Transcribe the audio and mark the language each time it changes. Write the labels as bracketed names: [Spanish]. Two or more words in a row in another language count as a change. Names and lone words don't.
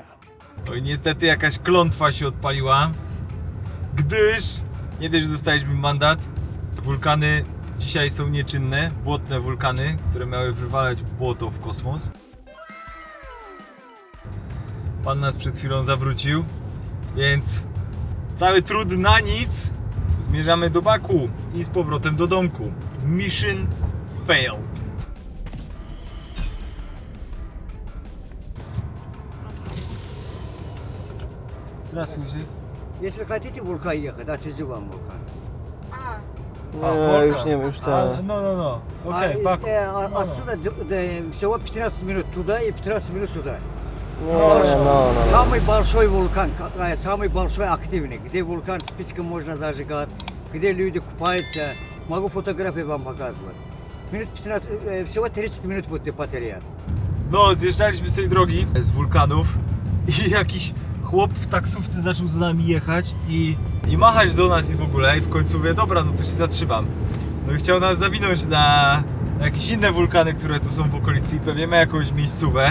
[Polish] Oj, niestety jakaś klątwa się odpaliła, gdyż nie dość, że dostaliśmy mandat, wulkany dzisiaj są nieczynne, błotne wulkany, które miały wywalać błoto w kosmos. Pan nas przed chwilą zawrócił, więc cały trud na nic. Zmierzamy do Baku i z powrotem do domku. [English] Mission failed. [Russian] Здравствуйте. Если хотите вулкан ехать, отвезу вам вулкан. [Polish] Nie, już nie, już tak. No. Okej, Baku. [Russian] Отсюда всего 15 минут туда и 15 минут сюда. [Polish] No. [Russian] Самый большой вулкан, самый большой активный, где вулкан спичкой можно зажигать, где люди купаются. Могу фотографии вам показывать. Минут 15, всего 30 минут будете потерять. [Polish] No, zjeżdżaliśmy z tej drogi, z wulkanów i jakiś chłop w taksówce zaczął z nami jechać i machać do nas i w ogóle i w końcu mówię, dobra, no to się zatrzymam. No i chciał nas zawinąć na jakieś inne wulkany, które tu są w okolicy i pewnie ma jakąś miejscówę.